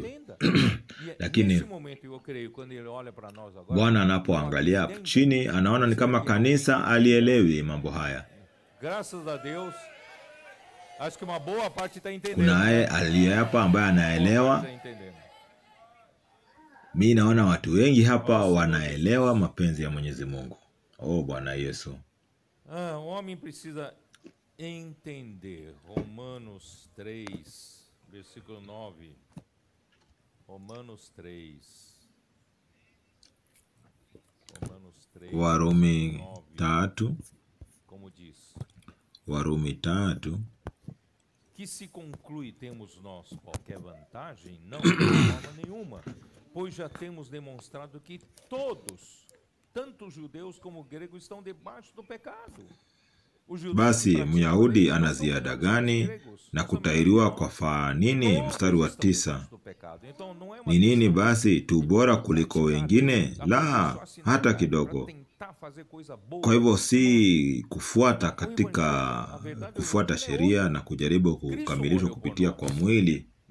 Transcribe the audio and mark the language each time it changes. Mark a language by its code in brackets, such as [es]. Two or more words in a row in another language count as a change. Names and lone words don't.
[sw] Lakini Bwana anapoangalia chini, anaona ni kama kanisa alielewi mambo haya. Kunaye aliye hapa ambaye anaelewa. Mimi naona watu wengi hapa wanaelewa mapenzi ya Mwenyezi Mungu. Oh Bwana Yesu. [pt] O homem precisa entender. Romanos 3, versículo 9. Romanos 3. [sw] Warumi 3. [pt] Como diz? [sw] Warumi 3. [pt] Que se conclui temos nós qualquer vantagem? Não, de forma nenhuma, pois já temos demonstrado que todos, tanto judeus como gregos, estão debaixo do pecado. [sw] Basi Myahudi ana ziada gani na kutahiriwa kwa faa nini? Mstari wa 9. Ni nini basi? Tu bora kuliko wengine? La, hata kidogo. Kwa hivyo si kufuata sheria na kujaribu kukamilishwa kupitia kwa mwili.